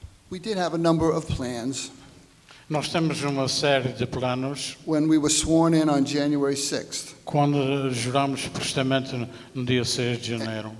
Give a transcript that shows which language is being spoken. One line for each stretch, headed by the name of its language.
English: We did have a number of plans
Portuguese: Nós temos uma série de planos.
English: when we were sworn in on January 6th.
Portuguese: Quando juramos prestamente no dia 6 de janeiro.